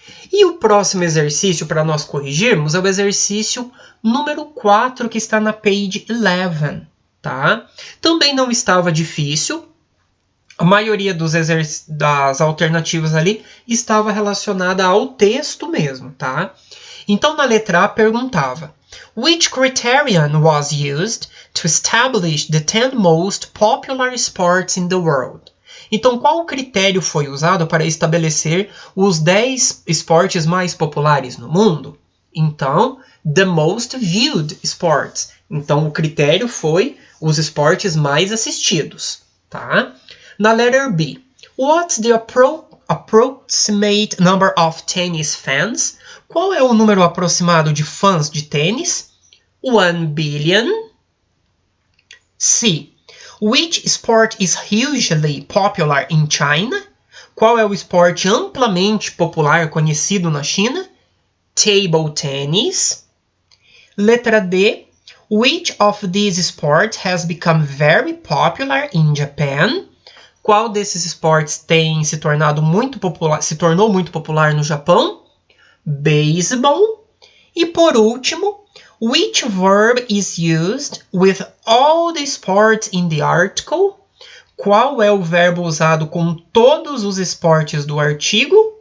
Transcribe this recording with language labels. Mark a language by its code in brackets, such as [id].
[pt] E o próximo exercício para nós corrigirmos é o exercício número 4, que está na page 11, tá? Também não estava difícil. A maioria das alternativas ali estava relacionada ao texto mesmo, tá? Então, na letra A perguntava: [en] Which criterion was used to establish the 10 most popular sports in the world? [pt] Então, qual critério foi usado para estabelecer os 10 esportes mais populares no mundo? [en] Então, the most viewed sports. [pt] Então, o critério foi os esportes mais assistidos, tá? [en] Na letter B, what's the approximate number of tennis fans? [pt] Qual é o número aproximado de fãs de tênis? [en] 1 billion. C. Which sport is hugely popular in China? [pt] Qual é o esporte amplamente popular conhecido na China? [en] Table tennis. [pt] Letra D. [en] Which of these sports has become very popular in Japan? [pt] Qual desses esportes tem se tornou muito popular no Japão? [en] Baseball. [pt] E por último, [en] which verb is used with all the sports in the article? [pt] Qual é o verbo usado com todos os esportes do artigo?